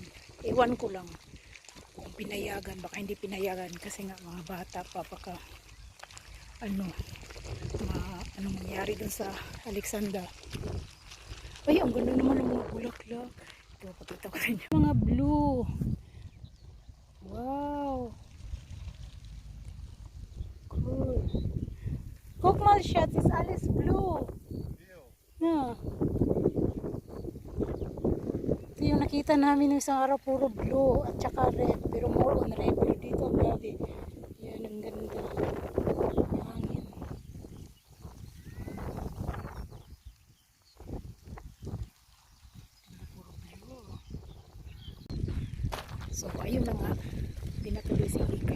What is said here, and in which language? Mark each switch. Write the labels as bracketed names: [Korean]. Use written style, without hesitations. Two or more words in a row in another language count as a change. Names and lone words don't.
[Filipino] Ewan ko lang kung pinayagan, baka hindi pinayagan kasi nga mga bata pa, baka anong mangyari dun sa Alexander. Ay, ang ganda naman ng mga bulaklak. Ito, pakita ko rin mga blue. [English] Wow, cool. [German] Guck mal, Schatz, ist alles blue. Na. [Filipino] Ito yung nakita namin ng isang araw, puro blue at saka red, pero [English] more on red. [Filipino] Pero dito, grabe. Yan, ang ganda. Yung hangin. Puro blue. So, ayun na nga. Pinatuloy si Kikay.